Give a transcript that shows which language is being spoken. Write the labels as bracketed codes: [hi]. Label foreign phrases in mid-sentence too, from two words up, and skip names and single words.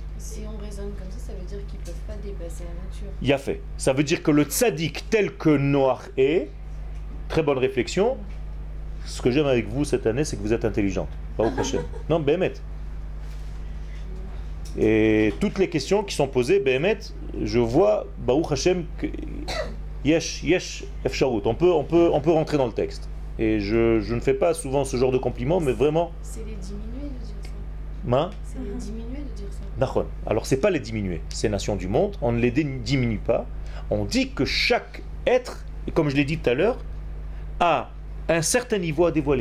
[fr] Si on raisonne comme ça veut dire qu'ils ne peuvent pas dépasser la nature. Il y a fait. Ça veut dire que le tzaddik tel que Noach est, très bonne réflexion, ce que j'aime avec vous cette année, c'est que vous êtes intelligente. [he] ברוך השם. [fr] Non, Béhémet. Et toutes les questions qui sont posées, Béhémet, je vois, [he] ברוך השם, que יש אפשרות. [fr] On peut rentrer dans le texte. Et je ne fais pas souvent ce genre de compliments, mais vraiment... C'est les diminuer de dire ça. Ma? C'est les diminuer de dire ça. D'accord. Alors c'est pas les diminuer, ces nations du monde, on ne les diminue pas. On dit que chaque être, et comme je l'ai dit tout à l'heure, a un certain niveau à dévoiler.